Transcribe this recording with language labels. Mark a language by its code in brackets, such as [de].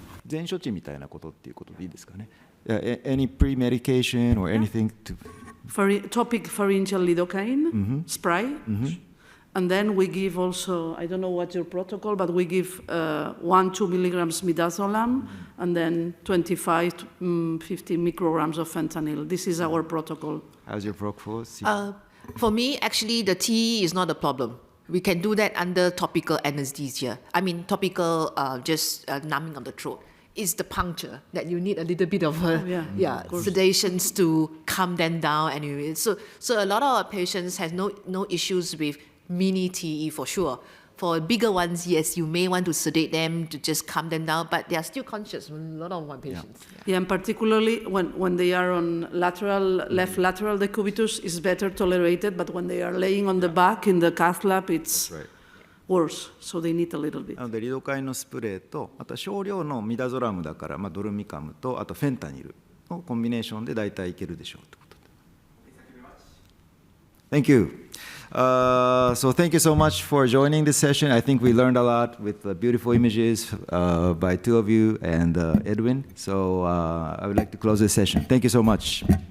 [ja] 前処置みたいなことっていうことでいいですかね。 [en] Any pre-medication or anything to... Topic pharyngeal lidocaine spray. And then we give also, I don't know what's your protocol, but we give 1-2 milligrams midazolam and then 25 to 50 micrograms of fentanyl. This is our protocol. How's your protocol? For me, actually, the TE is not a problem. We can do that under topical anesthesia. I mean, topical just numbing of the throat. It's the puncture that you need a little bit of sedations to calm them down. Anyway, so a lot of our patients have no issues with mini TE for sure. For bigger ones, yes, you may want to sedate them to just calm them down, but they are still conscious. A lot of my patients. Yeah, and particularly when they are on lateral, left lateral decubitus, is better tolerated, but when they are laying on the back in the cath lab, it's worse, so they need a little bit. [ja] なのでリドカインのスプレーとあと少量のミダゾラムだから、ドルミカムとあとフェンタニルのコンビネーションで大体いけるでしょうということで。 [en] Thank you. So thank you so much for joining this session. I think we learned a lot with the beautiful images by two of you and Edwin. So I would like to close this session. Thank you so much.